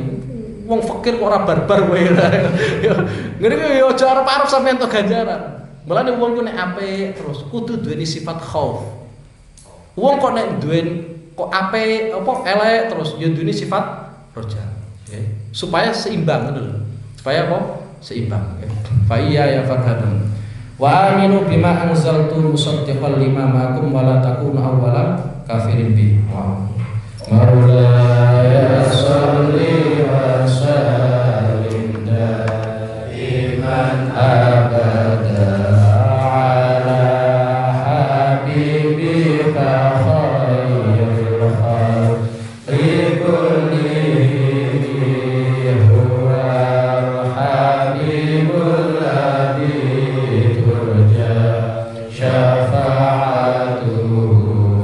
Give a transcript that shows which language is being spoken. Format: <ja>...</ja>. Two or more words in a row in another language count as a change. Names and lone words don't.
<jv>Wong fakir kok ora barbar wae. Ngene yo aja arep-arep sampean tok ganjaran. Mulane wong ku nek apik terus kudu duweni sifat khauf. Wong kok nek duweni kok apik apa elek terus yo duweni sifat roja. Okay. Supaya seimbang ngono lho. Supaya apa? Seimbang.</jv> <ar>Okay. فإياي فارهبون. وآمنوا بما أنزلت مصدقا لما معكم ولا تكونوا أول كافر به. مولاي صل وسلم دائما أبدا على حبيبك خير الخلق كلهم هو الحبيب الذي ترجى شفاعته</ar>